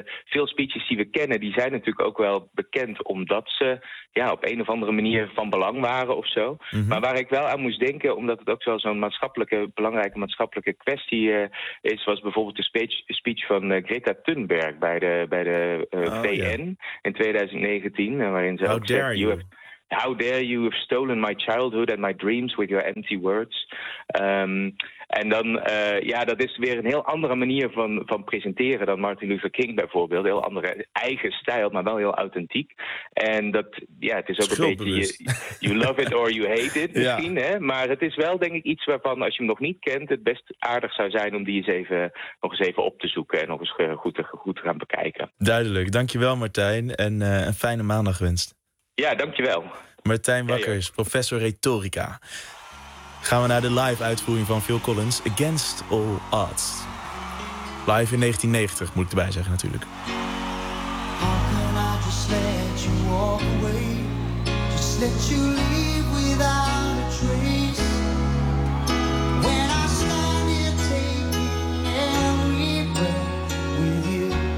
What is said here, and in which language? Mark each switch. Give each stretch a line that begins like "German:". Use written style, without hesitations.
Dutch: Veel speeches die we kennen, die zijn natuurlijk ook wel bekend omdat ze op een of andere manier van belang waren of zo. Mm-hmm. Maar waar ik wel aan moest denken, omdat het ook wel zo'n belangrijke maatschappelijke kwestie is, was bijvoorbeeld de speech van Greta Thunberg bij de VN in 2019. Waarin ze
English: How
Dutch: ook
English: dare you? How dare you have stolen my childhood and my dreams with your empty words.
Dutch: Dat is weer een heel andere manier van presenteren dan Martin Luther King bijvoorbeeld. Heel andere eigen stijl, maar wel heel authentiek. En dat, het is ook een beetje
English: you love it or you hate it
Dutch: misschien. Ja. Hè? Maar het is wel denk ik iets waarvan, als je hem nog niet kent, het best aardig zou zijn om die nog eens even op te zoeken en nog eens goed te gaan bekijken. Duidelijk. Dankjewel Martijn. En een fijne maandag gewenst. Ja, dankjewel. Martijn Wakkers, professor retorica. Gaan we naar de live uitvoering van Phil Collins, Against All Odds. Live in 1990, moet ik erbij zeggen natuurlijk.
English: How can I just let you walk away? Just let you leave without a trace? When I stand here taking every breath with you.